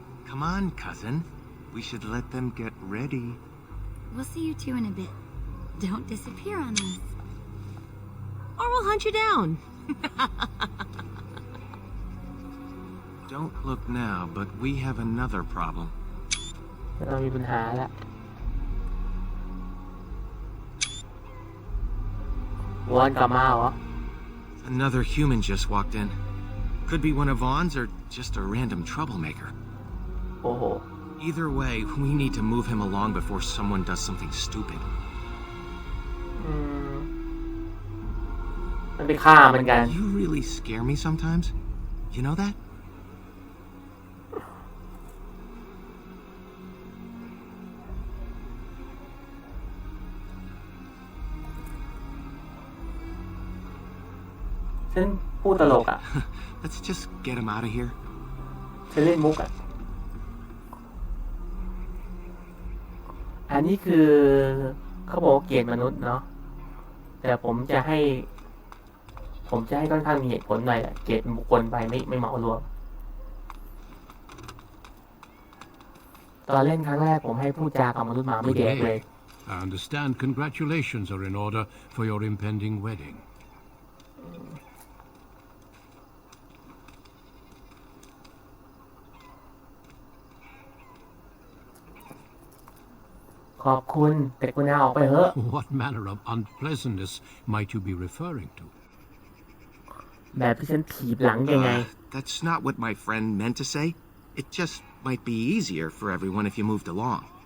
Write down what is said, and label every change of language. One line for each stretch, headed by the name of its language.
English: Come on, cousin. We should let them get ready. We'll see you two in a bit. Don't disappear on us. Or we'll hunt you down. Don't look now, but we have another problem.
Thai: เรามีปัญหาแล้ววนกลับมาเหรอ
English: Another human just walked in. Could be one of Vaughn's or just a random troublemaker.
Thai: โอ้โห
English: Either way, we need to move him along before someone does something stupid.
Thai: มันไปฆ่ามันกัน
English: You really scare me sometimes. You know that? Let's just get him out of here.
Thai: ฉันเล่นมุกอ่ะ อันนี้คือเขาบอกเกลียดมนุษย์เนาะแต่ผมจะให้ค่อนข้างมีเหตุผลหน่อยแหละเกลียดบุคคลไปไม่เหมารวมตอนเล่นครั้งแรกผมให้พูดจากับมนุษย์มาไม่แดกเลย
English: I understand congratulations are in order for your impending wedding.
Thai: ขอบคุณแต่คุณเอาออกไปเถอะ
English: What manner of unpleasantness might you be referring to?
Thai: แบบที่ฉันถีบหลังยังไง
English: That's not what my friend meant to say. It just might be easier for everyone if you moved along.